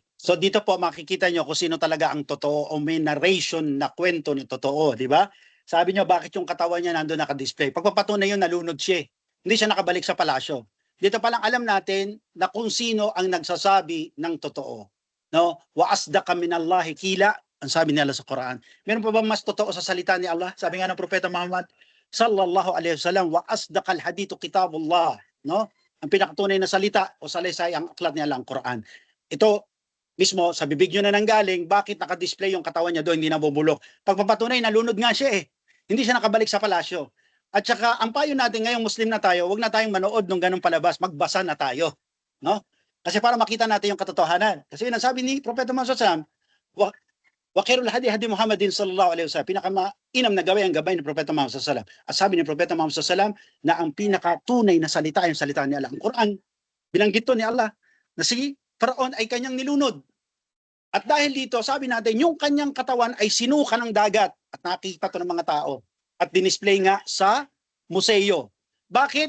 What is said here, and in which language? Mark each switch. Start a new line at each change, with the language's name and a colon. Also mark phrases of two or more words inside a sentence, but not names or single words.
Filipino: So dito po makikita nyo kung sino talaga ang totoo o may narration na kwento na totoo, di ba? Sabi nyo bakit yung katawan niya nandoon naka-display. Pagpapatunay yun, nalunod siya. Hindi siya nakabalik sa palasyo. Dito pa lang alam natin na kung sino ang nagsasabi ng totoo. No?
Arabic: وأصدق من الله قيلا,
Filipino: ang sabi nila sa Quran. Meron pa ba mas totoo sa salita ni Allah? Sabi nga ng Propeta Muhammad
Arabic: صلى الله عليه وسلم, وأصدق الحديث كتاب الله,
Filipino: no? Ang pinakatunay na salita o salaysay ang aklat ni Allah, ang Quran. Ito mismo sa bibig nyo na nanggaling, bakit naka-display yung katawan niya doon, hindi nabubulok? Pagpapatunay, nalunod nga siya eh. Hindi siya nakabalik sa palasyo. At saka ang payo natin ngayong Muslim na tayo, wag na tayong manood ng ganung palabas, magbasa na tayo, no? Kasi para makita natin yung katotohanan. Kasi yun ang sabi ni Propeta Muhammad
Arabic: صلى الله عليه وسلم، وخير الهدي هدي محمد صلى الله عليه وسلم.
Filipino: Pinakamainam na gabay ang gabay ni Propeta Muhammad
Arabic: صلى الله عليه وسلم.
Filipino: At sabi ni Propeta Muhammad
Arabic: صلى الله عليه وسلم
Filipino: na ang pinakatunay na salita ay yung salita ni Allah, ang Quran. Binanggit to ni Allah na si Faraon ay kanyang nilunod. At dahil dito, sabi natin, yung kanyang katawan ay sinuka ng dagat at nakikita to ng mga tao at dinisplay nga sa museo. Bakit?